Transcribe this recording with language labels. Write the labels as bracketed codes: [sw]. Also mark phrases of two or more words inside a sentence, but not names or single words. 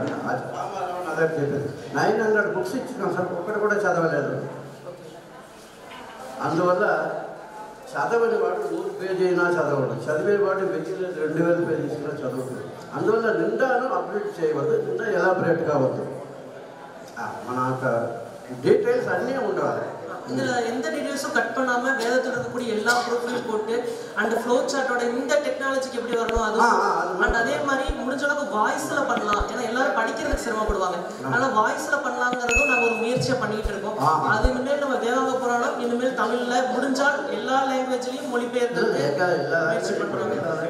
[te] అదే చెప్పింది 900 బుక్స్ ఇచ్చినాం సార్, ఒక్కటి కూడా చదవలేదు. అందువల్ల చదవనివాడు 100 పేజీ అయినా చదవడు, చదివేవాడు 2000 పేజీస్ చదవడు. అందువల్ల నిండాను అప్డేట్ చేయవద్దు, నిండా ఎలాబరేట్ కావద్దు. మన డీటెయిల్స్ అన్నీ ఉండాలి. [ta] இதுல எந்த டீடைல்ஸும் கட் பண்ணாம வேதத்துல இருக்கக்கூடிய எல்லா ப்ரூஃபையும் போட்டு [en] and flow chartoda [ta] இந்த டெக்னாலஜிக்கு எப்படி வரணும் அது அண்ட் அதே மாதிரி முடிஞ்ச அளவுக்கு வாய்ஸ்ல பண்ணலாம். ஏன்னா எல்லாரும் படிக்கிறதுக்கு சிரமப்படுவாங்க, அதனால வாய்ஸ்ல பண்ணலாங்கிறதும் நாங்க ஒரு முயற்சியை பண்ணிட்டு இருக்கோம். அது இனிமேல் நம்ம தேவாங்க புராணம் இனிமேல் தமிழ்ல முடிஞ்சால் எல்லா லாங்குவேஜ்லயும் மொழிபெயர்க்கிறதுக்கு முயற்சி பண்றாங்க.